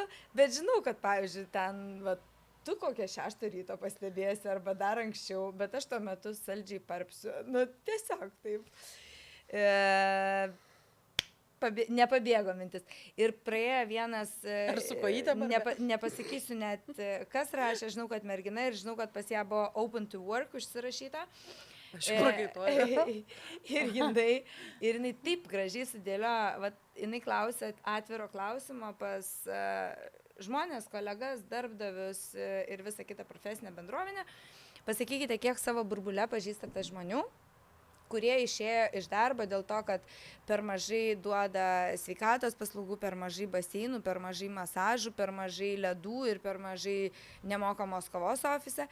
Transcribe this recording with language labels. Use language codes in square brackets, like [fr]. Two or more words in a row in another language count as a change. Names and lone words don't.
[lt] Bet žinau, kad, pavyzdžiui, ten, va, tu kokią 6 ryto pastebėsi arba dar anksčiau, bet aš tuo metu saldžiai parpsiu. Nu, tiesiog taip. Nepabėgo mintis. Ir praėjo vienas, nepasakysiu net, kas rašė, žinau, kad mergina ir žinau, kad pas ją buvo [en] open to work [lt] užsirašyta. Aš prakaituoju. Ir jinai taip gražiai sudėlio, jinai klausė atviro klausimo pas žmonės, kolegas, darbdavius ir visą kitą profesinę bendruomenę. Pasakykite, kiek savo burbule pažįstate žmonių, kurie išėjo iš darbo dėl to, kad per mažai duoda sveikatos paslaugų, per mažai baseinų, per mažai masažų, per mažai ledų ir per mažai nemokamos kavos ofise.